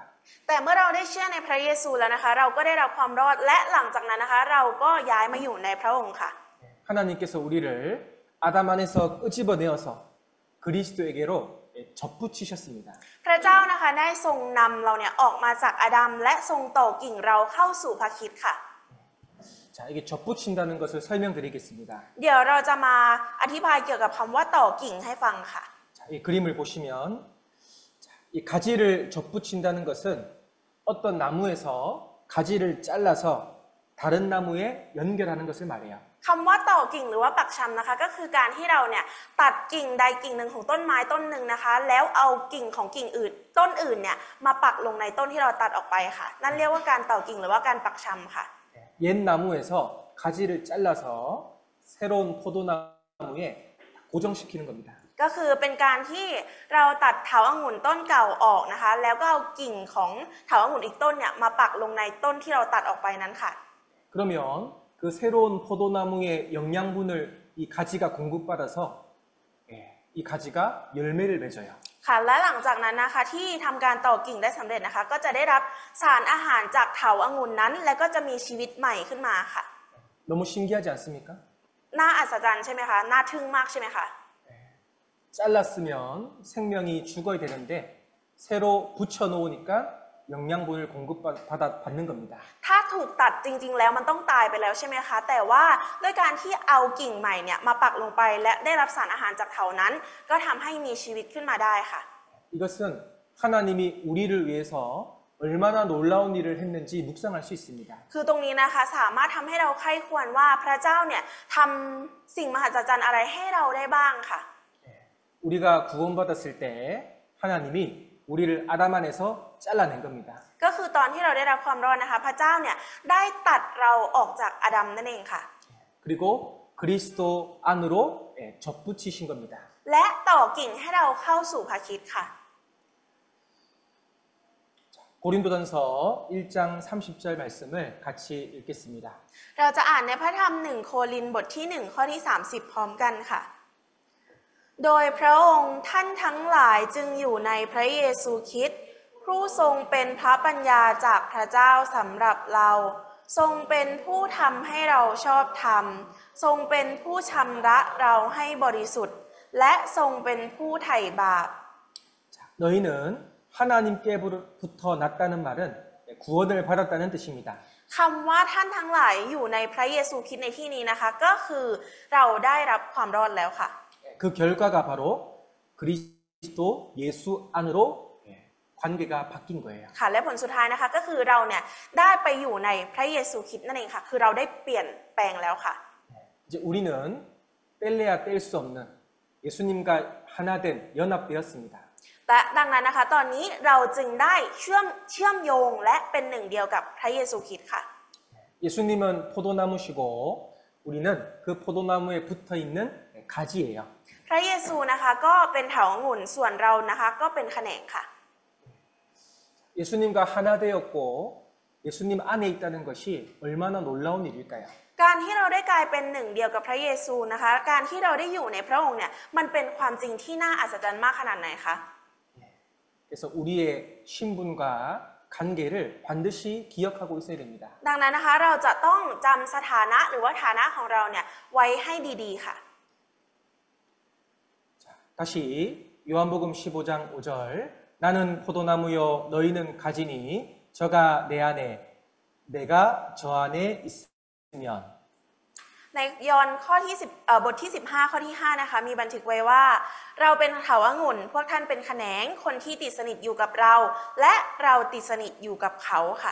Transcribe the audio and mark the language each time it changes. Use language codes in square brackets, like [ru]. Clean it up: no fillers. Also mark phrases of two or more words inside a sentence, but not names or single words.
[th] แต่เมื่อเราได้เชื่อในพระเยซูแล้วนะคะเราก็ได้รับความรอดและหลังจากนั้นนะคะเราก็ย้ายมาอยู่ในพระองค์ค่ะ [ko] 하나님께서 우리를 아담 안에서 끄집어내어서 그리스도에게로 접붙이셨습니다. [th] พระเจ้านะคะได้ทรงนำเราเนี่ยออกมาจากอาดัมและทรงต่อกิ่งเราเข้าสู่พระคริสต์ค่ะ [ko] 자, 이게 접붙인다는 것을 설명드리겠습니다. [th] เดี๋ยวเราจะมาอธิบายเกี่ยวกับคำว่าต่อกิ่งให้ฟังค่ะ [ko] 자, 이 그림을 보시면 자, 이 가지를 접붙인다는 것은 어떤 나무에서 가지를 잘라서 다른 나무에 연결하는 것을 말해요. [th] คำว่าต่อกิ่งหรือว่าปักชำนะคะก็คือการที่เราเนี่ยตัดกิ่งใดกิ่งหนึ่งของต้นไม้ต้นหนึ่งนะคะแล้วเอากิ่งของกิ่งอื่นต้นอื่นเนี่ยมาปักลงในต้นที่เราตัดออกไปค่ะนั่นเรียกว่าการต่อกิ่งหรือว่าการปักชำค่ะ [ko] 옛 나무에서 가지를 잘라서 새로운 포도나무에 고정시키는 겁니다. [th] ก็คือเป็นการที่เราตัดเถาองุ่นต้นเก่าออกนะคะแล้วก็เอากิ่งของเถาองุ่นอีกต้นเนี่ยมาปักลงในต้นที่เราตัดออกไปนั้นค่ะ [ko] 그러면 그 새로운 포도나무의 영양분을 이 가지가 공급받아서 이 가지가 열매를 맺어요. [th] ค่ะและหลังจากนั้นนะคะที่ทำการต่อกิ่งได้สำเร็จนะคะก็จะได้รับสารอาหารจากเถาองุ่นนั้น และก็จะมีชีวิตใหม่ขึ้นมาค่ะ [ko] 너무 신기하지 않습니까? [th] น่าอัศจรรย์ใช่ไหมคะน่าทึ่งมากใช่ไหมคะ [ko] 잘랐으면 생명이 죽어야 되는데 새로 붙여놓으니까 영양분을 공급받는 겁니다. [th] ถ้าถูกตัดจริงๆแล้วมันต้องตายไปแล้วใช่ไหมคะแต่ว่าด้วยการที่เอากิ่งใหม่เนี่ยมาปักลงไปและได้รับสารอาหารจากเถานั้น ก็ทำให้มีชีวิตขึ้นมาได้ค่ะ [ko] 이것은 하나님이 우리를 위해서 얼마나 놀라운 일을 했는지 묵상할 수 있습니다. [th] คือตรงนี้นะคะสามารถทำให้เราใคร่ควรว่าพระเจ้าเนี่ยทำสิ่งมหัศจรรย์อะไรให้เราได้บ้างค่ะ [ko] 우리가 구원받았을 때 하나님이 우리를 아담 안에서 잘라낸 겁니다. [th] ก็คือตอนที่เราได้รับความรอดนะคะพระเจ้าเนี่ยได้ตัดเราออกจากอาดัมนั่นเองค่ะ [ko] 그리고 그리스도 안으로 접붙이신 겁니다. [th] และต่อกิ่งให้เราเข้าสู่พระคริสต์ค่ะ [ko] 고린도전서 1장 30절 말씀을 같이 읽겠습니다. [th] เราจะอ่านในพระธรรม1 โครินธ์บทที่ 1 ข้อที่ 30 พร้อมกันค่ะ โดยพระองค์ท่านทั้งหลายจึงอยู่ในพระเยซูคริสต์ผู้ทรงเป็นพระปัญญาจากพระเจ้าสำหรับเรา ทรงเป็นผู้ทำให้เราชอบธรรม ทรงเป็นผู้ชำระเราให้บริสุทธิ์ และทรงเป็นผู้ไถ่บาป [ko] 너희는 하나님께부터 났다는 말은 구원을 받았다는 뜻입니다. [th] คำว่าท่านทั้งหลายอยู่ในพระเยซูคริสต์ในที่นี้นะคะ ก็คือเราได้รับความรอดแล้วค่ะ [ko] 그 결과가 바로 그리스도 예수 안으로 관계가 바뀐 거예요. [th] ค่ะและผลสุดท้ายนะคะก็คือเราเนี่ยได้ไปอยู่ในพระเยซูคริสต์นั่นเองค่ะคือเราได้เปลี่ยนแปลงแล้วค่ะ [ko] 이제 우리는 뗄래야 뗄 수 없는 예수님과 하나 된 연합되었습니다. [th] และดังนั้นนะคะตอนนี้เราจึงได้เชื่อมโยงและเป็นหนึ่งเดียวกับพระเยซูคริสต์ค่ะ [ko] 예수님은 포도나무시고 우리는 그 포도나무에 붙어 있는 가지예요. [th] พระเยซูนะคะก็เป็นเถาองุ่นส่วนเรานะคะก็เป็นแขนงค่ะ [ko] 예수님과 하나 되었고 예수님 안에 있다는 것이 얼마나 놀라운 일일까요? [th] การที่เราได้กลายเป็นหนึ่งเดียวกับพระเยซูนะคะการที่เราได้อยู่ในพระองค์เนี่ยมันเป็นความจริงที่น่าอัศจรรย์มากขนาดไหนคะ [ko] 그래서 우리의 신분과 관계를 반드시 기억하고 있어야 됩니다. [th] ดังนั้นนะคะเราจะต้องจำสถานะหรือว่าฐานะของเราเนี่ยไว้ให้ดีๆค่ะ [ko] 다시 요한복음 15장 5절 나는 포도나무요 너희는 가지니 저가 내 안에 내가 저 안에 있으면 [th] ในยอห์นข้อที่บทที่15ข้อที่5นะคะมีบันทึกไว้ว่า เราเป็นเถาองุ่นพวกท่านเป็นแขนงคนที่ติดสนิทอยู่กับเรา และเราติดสนิทอยู่กับเขาค่ะ